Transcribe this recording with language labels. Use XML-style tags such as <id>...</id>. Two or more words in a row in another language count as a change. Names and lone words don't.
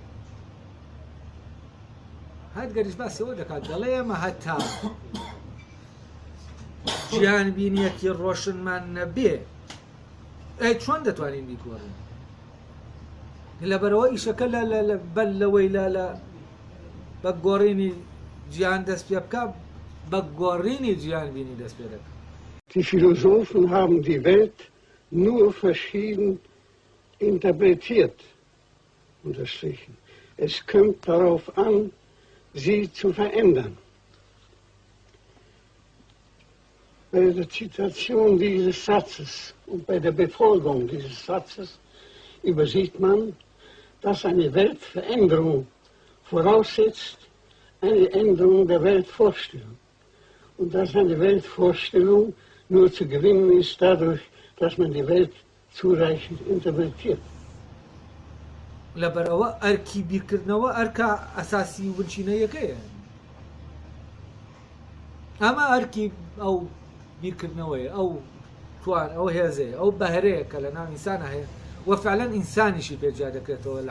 <ckb>هايدگەریش باسەوە دەکات دەڵێ ئێمە هەتا گیان بینیەتی ڕۆشنمان نەبێ ئەی چۆن دەتوانین بیگۆڕین لەبەرەوە ئیشەکە بەل لەوەی لە بە گۆڕینی گیان دەست پێ بکە بە گۆڕینی گیان بینی دەست پێ دەکات.</ckb> <de>Die Philosophen haben die Welt nur verschieden interpretiert, unterstrichen. Es kommt darauf an, sie zu verändern. Bei der Zitation dieses Satzes und bei der Befolgung dieses Satzes übersieht man, dass eine Weltveränderung voraussetzt eine Änderung der Weltvorstellung. Und dass eine Weltvorstellung nur zu gewinnen ist dadurch, dass man die Welt zureichend interpretiert.</de> <ckb>لەبەرەوە ئەرکی بیرکردنەوە ئەرکە ئەساسی ونچینەیەکەیە ئەمە ئەرکی ئەو بیرکردنەوەی ئەو توان ئەو هێزەیە ئەو بەهرەیە کە لە ناو ئینسانە هەیە وفعلا ئینسانیشی پێجا دەکرێتەوە لە</ckb>